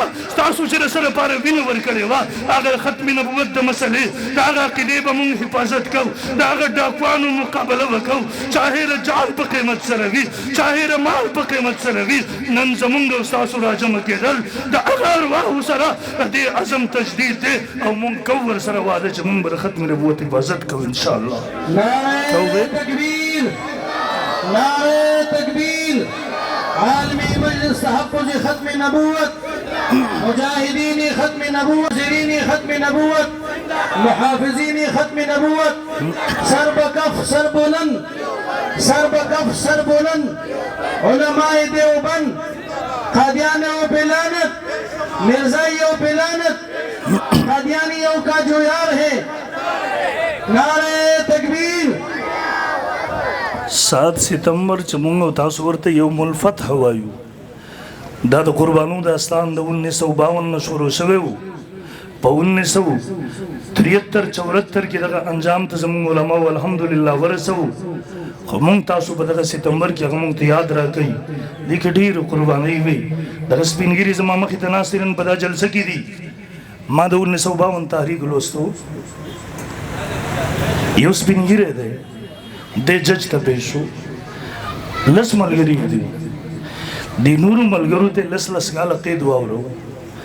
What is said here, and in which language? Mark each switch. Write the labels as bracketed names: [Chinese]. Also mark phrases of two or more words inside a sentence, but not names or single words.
[Pashto] تاسو چې سره لپاره وینه ورکړې وه هغه ختم نبوت د مسلې د هغه عقیدې به موږ حفاظت کوو د هغه ډاکوانو مقابله وکړو چاهې د جان په قیمت سره وي چاهې د مال په قیمت سره وي نن زمونږ او ستاسو راجمع کېدل د هغه ارواحو سره د دې عزم تجدید دی او موږ کوو ورسره وعده چې موږ به د ختم نبوت حفاظت کوو [Arabic] ان شاء الله [Urdu] نعرہ تکبیر نعرہ تکبیر عالمی مجلس تحفظ ختم نبوت مجاہدین ختم نبوت زرین ختم نبوت محافظین ختم نبوت سر بکف سر بلند سر بکف سر بلند علماء دیوبند قادیانیوں پہ لعنت مرزائیوں پہ لعنت قادیانیوں کا جو یار ہے نعرہ تکبیر [Pashto] 7 ستمبر چې موږ او تاسو ورته یوم الفتح وایو دا د قربانو داستان د 1952 نه شروع شوی و په 1973 74 کې دغه انجام ته زموږ علماء الحمدلله ورسو خو موږ تاسو په دغه ستمبر کې هغه موږ ته یاد راکړئ دې کې ډېر قربانۍ وي دغه سپینګیري زما مخې ته ناست نن په دا جلسه کې دي ما د 1952 تحریک لوستو یو سپینګیری دی د جج ته پیش شو لس ملګري دي د نورو ملګرو ته لس کاله قید واورو